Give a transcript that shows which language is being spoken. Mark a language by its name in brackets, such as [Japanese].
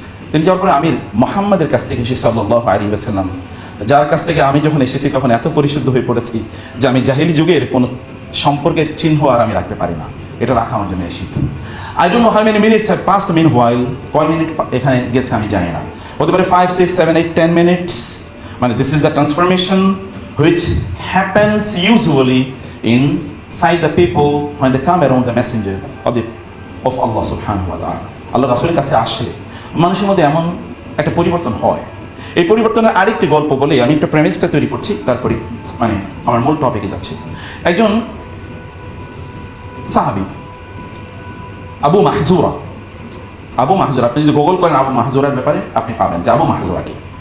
[Bangla] তিনি যাওয়ার পরে আমির মুহাম্মাদের কাছ থেকে এসেছি সাল্লাল্লাহু আলাইহি ওয়াসাল্লাম, যার কাছ থেকে আমি যখন এসেছি তখন এত পরিশুদ্ধ হয়ে পড়েছি যে আমি জাহিলি যুগের কোনো সম্পর্কের চিহ্ন আর আমি রাখতে পারি না, এটা রাখা আমার জন্য এসেছি। [English] I don't know how many minutes have passed meanwhile, [Bangla] কয় মিনিট এখানে গেছে আমি জানি না, হতে পারে 5, 6, 7, 8, 10 মিনিটস। [English] মানে this is the transformation which happens usually inside the people when they come around the messenger of Allah subhanahu wa ta'ala. [Bangla] আল্লাহ রাসূলের কাছে আসলে মানুষের মধ্যে এমন একটা পরিবর্তন হয়। এই পরিবর্তনের আরেকটি গল্প বলে আমি একটা প্রেমিসটা তৈরি করছি, তারপরে মানে আমার মূল টপিকে যাচ্ছি। একজন সাহাবী আবু মাহজুরা, আপনি যদি গুগল করেন আবু মাহজুরার ব্যাপারে আপনি পাবেন যে আবু মাহজুরা কি।